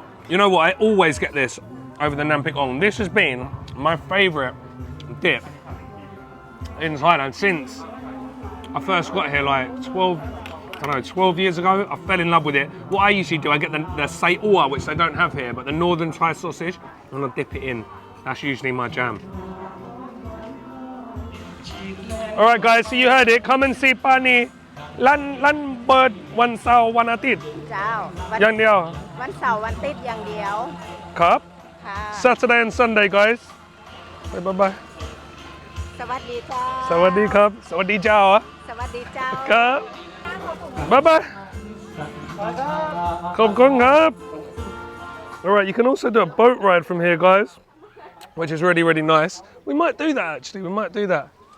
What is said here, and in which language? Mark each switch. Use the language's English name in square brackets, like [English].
[English] You know what, I always get this over the Nam Pik Ong. This has been my favourite dip in Thailand since I first got here like 12 years ago. I fell in love with it. What I usually do, I get the say oa, which they don't have here, but the northern Thai sausage, and I dip it in. That's usually my jam. All right, guys, so you heard it. Come and see Pani. [Thai] Lan bird วันเสาร์วันอาทิตย์ เจ้า อย่างเดียว วันเสาร์วันอาทิตย์อย่างเดียว ครับ ค่ะ [English] Saturday and Sunday, guys. Bye bye. [Thai] สวัสดีเจ้า สวัสดีครับ สวัสดีเจ้า สวัสดีเจ้า [English] ครับ Bye bye. [Thai] ขอบคุณครับ [English] All right, you can also do a boat ride from here, guys, which is really nice. We might do that actually. We might do that.